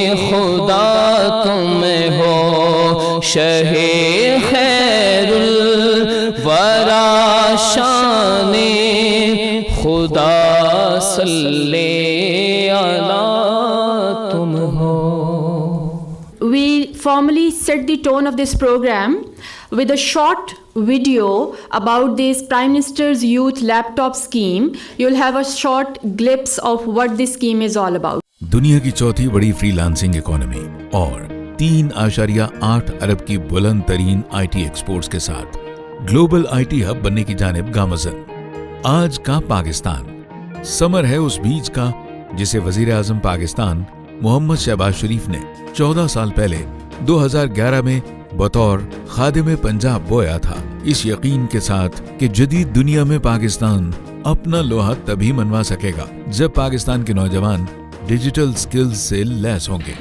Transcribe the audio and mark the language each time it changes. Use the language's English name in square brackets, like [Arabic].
[Urdu] خدا تم ہو، شہ خیر الورا شان خدا صلی علی تم ہو۔ [English] We formally set the tone of this program with a short video about this Prime Minister's Youth Laptop Scheme. You'll have a short glimpse of what this scheme is all about. [Urdu] دنیا کی چوتھی بڑی free lancing economy اور 3.8 ارب کی بلند ترین I T exports کے ساتھ global I T hub بننے کی جانب گامزن۔ آج کا پاکستان سمر ہے اس بیج کا جسے وزیر اعظم پاکستان محمد شہباز شریف نے 14 سال پہلے 2011 میں بطور خادم پنجاب بویا تھا، اس یقین کے ساتھ کہ جدید دنیا میں پاکستان اپنا لوہا تبھی منوا سکے گا جب پاکستان کے نوجوان ڈیجیٹل سکلز سے لیس ہوں گے۔